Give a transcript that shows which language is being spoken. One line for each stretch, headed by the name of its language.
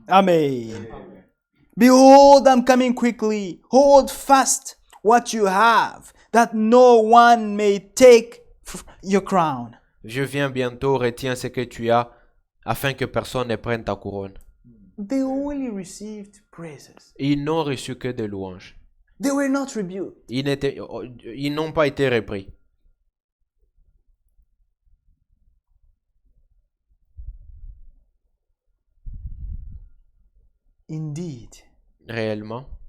English: Amen. Behold, I'm coming quickly. Hold fast what you have, that no one may take your crown.
French: Je viens bientôt, retiens ce que tu as, afin que personne ne prenne ta couronne.
English: They only received praises.
French: Ils n'ont reçu que des louanges.
English: They were not rebuked.
French: Ils n'ont pas été repris.
English: Indeed,
French: Réellement,